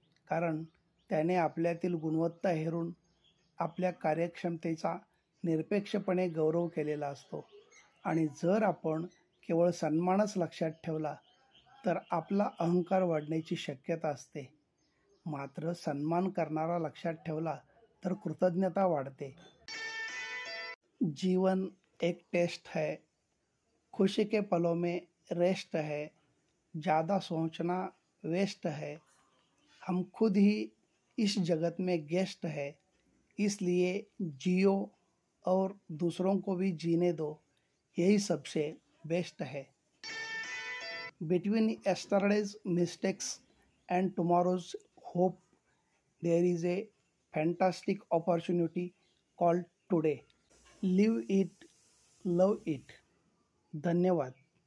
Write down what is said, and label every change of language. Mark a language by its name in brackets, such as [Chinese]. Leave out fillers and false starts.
[Marathi] कारण त्याने आपल्यातील गुणवत्ता हेरून आपल्या कार्यक्षमतेचा निरपेक्षपणे गौरव केलेला असतो. आणि जर आपण केवळ सन्मानच लक्षात ठेवला तर आपला अहंकार वाढण्याची शक्यता असते. मात्र सन्मान करणारा लक्षात ठेवला तर कृतज्ञता वाढते. [Hindi] जीवन एक टेस्ट है, खुशी के पलों में रेस्ट है, ज़्यादा सोचना वेस्ट है, हम खुद ही इस जगत में गेस्ट है, इसलिए जियो और दूसरों को भी जीने दो, यही सबसे बेस्ट है. [English] Between yesterday's mistakes and tomorrow's hope, there is a fantastic opportunity called today. Live it, love it. धन्यवाद.